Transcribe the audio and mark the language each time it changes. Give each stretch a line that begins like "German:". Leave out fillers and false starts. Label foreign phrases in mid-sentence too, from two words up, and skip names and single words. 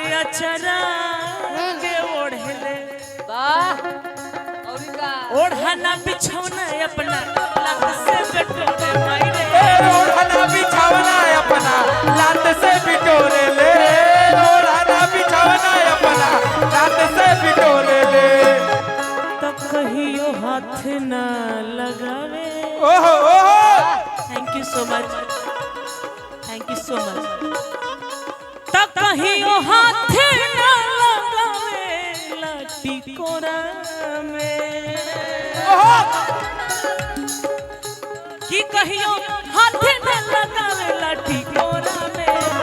Bhojpuri: अरे अक्षरा के ओढ़ले ओढ़ना बिछौना अपना लात से बिटोरे माई रे ओढ़ना बिछौना अपना लात से बिटोरे ले ओढ़ना बिछौना अपना लात से बिटोरे ले तो कहियो हाथ न लगावे ओहो ओहो
English: thank you so much thank you so much
Bhojpuri: तो कहियो हाथ न लगावे लाठी कोरा में की कहियो हाथ न लगावे लाठी कोरा में